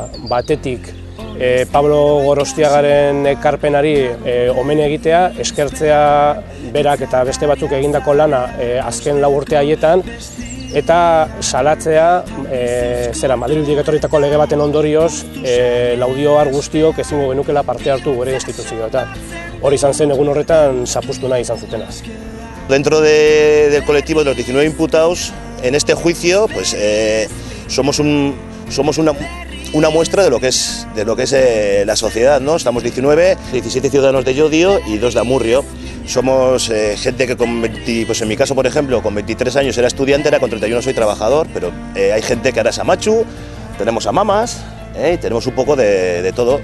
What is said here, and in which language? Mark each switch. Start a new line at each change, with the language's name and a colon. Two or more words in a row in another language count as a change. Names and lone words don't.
Basque: Batetik Pablo Gorostiagaren ekarpenari omen egitea, eskertzea berak eta beste batzuk egindako lana azken 4 urte haietan, eta salatzea Madrildik etorritako lege baten ondorioz Laudioar guztiok ezingo genukela parte hartu gure instituzioetan. Hori izan zen egun horretan zapustu nahi izan zutena.
Spanish: Dentro del colectivo de los 19 imputados, en este juicio pues somos una muestra de lo que es la sociedad, ¿no? Estamos 17 ciudadanos de Llodio y 2 de Amurrio. Somos gente que pues en mi caso, por ejemplo, con 23 años era estudiante, con 31 soy trabajador, pero hay gente que ahora es amachu, tenemos a mamas, y tenemos un poco de todo.